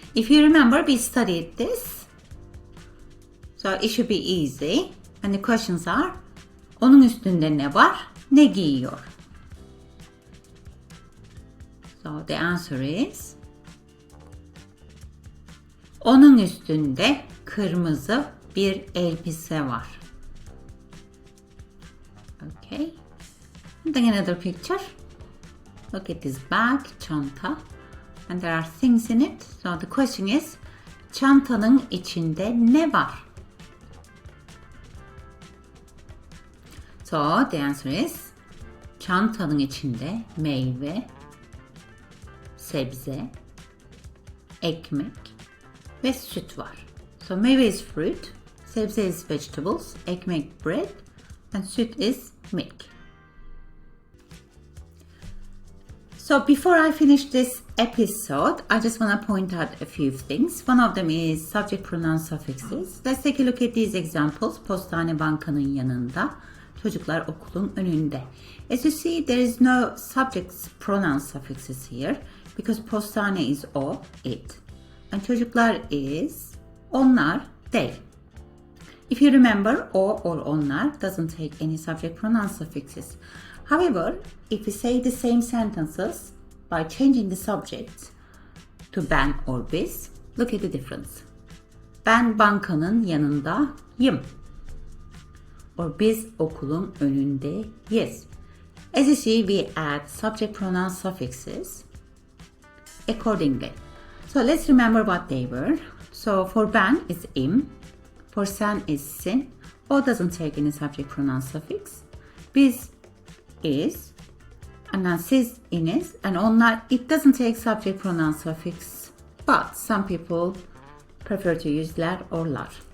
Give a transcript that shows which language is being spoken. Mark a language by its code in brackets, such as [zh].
[en] If you remember, we studied this. So it should be easy. And the questions are, [tr] onun üstünde ne var? Ne giyiyor? [en] So the answer is, [tr] onun üstünde kırmızı bir elbise var. [en] Okay. Then another picture. Look at this bag, çanta. And there are things in it. So the question is, [tr] çantanın içinde ne var? [en] So the answer is, [tr] çantanın içinde meyve, sebze, ekmek ve süt var. [en] So meyve is fruit, sebze is vegetables, ekmek bread, and süt is milk. So before I finish this episode, I just want to point out a few things. One of them is subject pronoun suffixes. Let's take a look at these examples. [tr] Postane bankanın yanında, çocuklar okulun önünde. [en] As you see, there is no subject pronoun suffixes here because postane is o, it. And çocuklar is onlar, they. If you remember, o or onlar doesn't take any subject pronoun suffixes. However, if we say the same sentences by changing the subject to ben or biz, look at the difference. [tr] Ben bankanın yanındayım. Or biz okulun önündeyiz. [en] As you see, we add subject pronoun suffixes accordingly. So let's remember what they were. So for ben is im, for sen is sin. O doesn't take any subject pronoun suffix. Biz is, and then siz iniz, and onlar, it doesn't take subject pronoun suffix, but some people prefer to use ler or lar.